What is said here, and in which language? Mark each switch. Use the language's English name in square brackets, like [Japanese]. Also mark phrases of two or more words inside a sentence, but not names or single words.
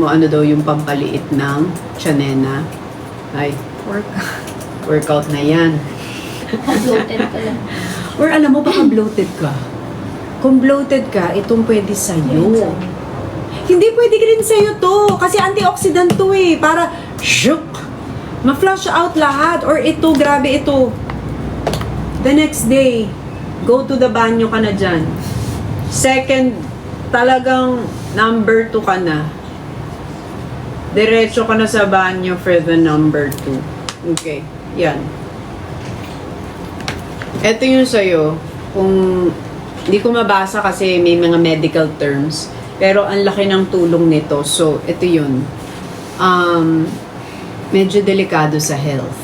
[Filipino] Ano daw yung pampaliit ng tsanena? Ay, workout na yan. Bloated ka lang. Or alam mo, baka bloated ka. Kung bloated ka, itong pwede sa'yo. Hindi pwede rin sa'yo to. Kasi antioxidant to eh. Para, shook! Ma- [English] flush out [Filipino] lahat. Or ito, grabe ito. [English] The next day, go to the banyo [Filipino] ka na dyan. Second, talagang number 2 ka na. Diretso ka na sa banyo [English] for the number 2. [Filipino] Okay, yan. Ito yung sa'yo. Kung hindi ko mabasa kasi may mga [English] medical terms. [Filipino] Pero ang laki ng tulong nito. So, ito yun. Medyo delikado sa health.